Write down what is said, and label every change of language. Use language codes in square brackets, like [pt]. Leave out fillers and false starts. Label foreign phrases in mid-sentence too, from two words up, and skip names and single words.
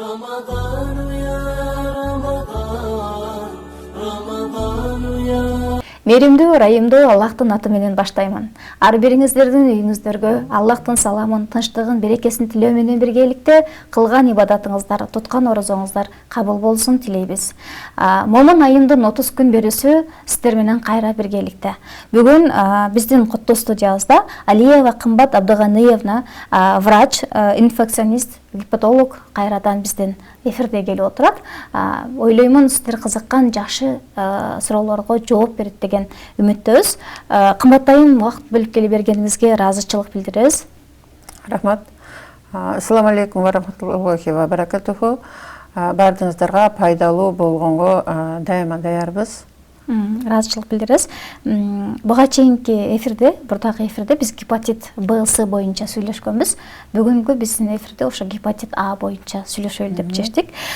[ar] رمضان يا رمضان رمضان يا [ky] Меримдүү, райымдуу Аллахтын аты менен баштаймын. Ар бириңиздердин үйүңүздөргө Аллахтын саламын, тынчтыгын, берекесин тилөө менен биргеликте кылган ибадатыңыздар, туткан орозоңуздар кабыл болсун тилейбиз. Момун айымдын 30 күн берүүсү сиздер менен кайра биргеликте. Бүгүн биздин коттоо студиябызда Алиева Кымбат Абдыганиевна, врач, инфекционист, гепатолог кайрадан биздин эфирде келип отурат. Ойлоймун сиздер кызыккан жакшы суроолорго жооп берет деген үмүттөбүз. Кымбаттайым, убакыт бөлүп келип бергениңизге ыраазычылык билдиребиз. Рахмат. [ar] السلام عليكم ورحمة الله وبركاته. [ky] Бардыңыздарга пайдалуу болгонго дайыма даярбыз. Ыраазычылык билдиребиз. Буга чейинки эфирде, бурдагы эфирде биз гепатит Б, С боюнча сүйлөшкөнбүз. Бүгүнкү биздин эфирде ошо гепатит А боюнча сүйлөшөлү деп чечтик.